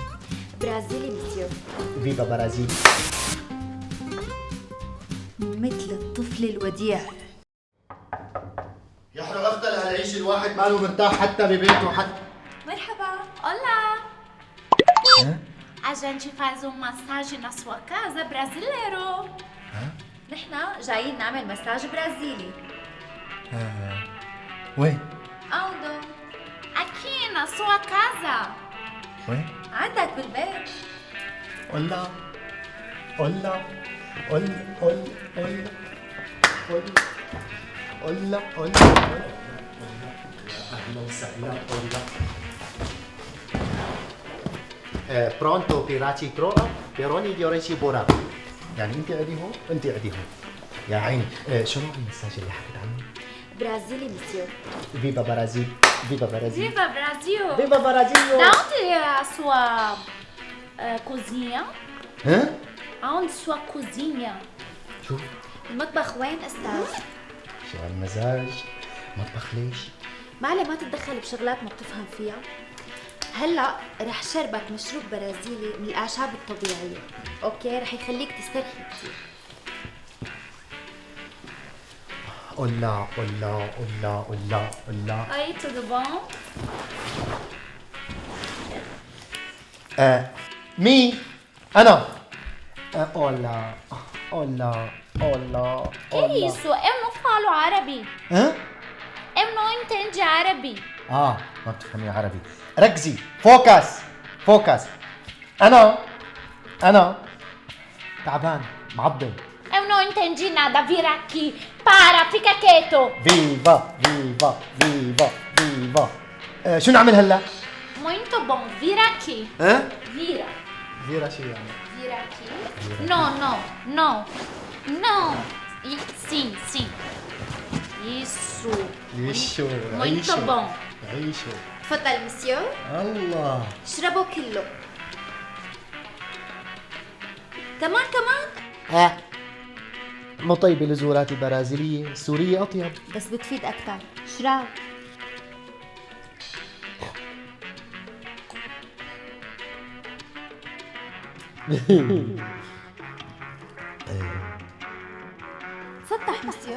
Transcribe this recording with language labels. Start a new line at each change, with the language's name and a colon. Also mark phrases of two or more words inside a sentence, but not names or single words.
Arabic: برازيلي مسيو. فيفا برازيل. مثل الطفل الوديع. يحرق اختل هالعيش، الواحد ماله مرتاح حتى ببيته حتى. مرحبا. Hola. ها؟
Portuguese: A gente faz um massagem na sua casa brasileiro.
Arabic: ها؟ نحن جايين نعمل مساج برازيلي. وين؟
Portuguese: Onde? Aqui na sua casa.
Arabic: وين؟ عندك بالبيت. قلا قلا قل قل قل قل قلا قلا. اهلا وسهلا. قلا. برونتو بيراتي تروما بيروني ديوريتي بورا. يعني انت قاعدي هون انت قاعدي هون. يا عيني. شو نوع المساج اللي حكيت عنه؟ برازيلي مسيو. فيفا برازيل. فيفا برازيل.
Portuguese: Viva Brasil.
Arabic: فيفا برازيل.
Portuguese: Da onde é a sua cozinha?
Arabic: ها؟
Portuguese: Aonde sua cozinha?
Arabic: شو؟ المطبخ وين استاذ؟ شو هالمزاج؟ مطبخ ليش؟ معلي ما تتدخل بشغلات ما بتفهم فيها. هلا رح شربك مشروب برازيلي من الاعشاب الطبيعيه، اوكي؟ رح يخليك تسترخي كثير. قلا قلا قلا قلا قلا.
Portuguese: اي tudo bom؟
Arabic: مي انا. قلا قلا قلا.
Portuguese: Que isso? Eu não falo árabe.
Arabic: ها؟
Portuguese: Eu não entendo árabe.
Arabic: ما بتفهمي عربي. ركزي.
English: focus focus.
Arabic: انا تعبان معضل.
Portuguese: Eu não entendi nada. Vira aqui. Para, fica quieto. فيفا فيفا فيفا فيفا.
Arabic: شو نعمل هلا؟
Portuguese: Muito bom. Vira aqui.
Arabic: ها؟
Portuguese: Vira.
Arabic: فيرا شو يعني؟
Portuguese: Vira aqui. Não, não, não. Não. Sim, sim. Isso.
Arabic: يشو
Portuguese: Muito bom.
Arabic: عيشو. تفضل مسيو. الله. اشربوا كله. كمان. مو طيبة الزورات البرازيلية، السورية أطيب. بس بتفيد أكثر. اشرب. سطح مسيو.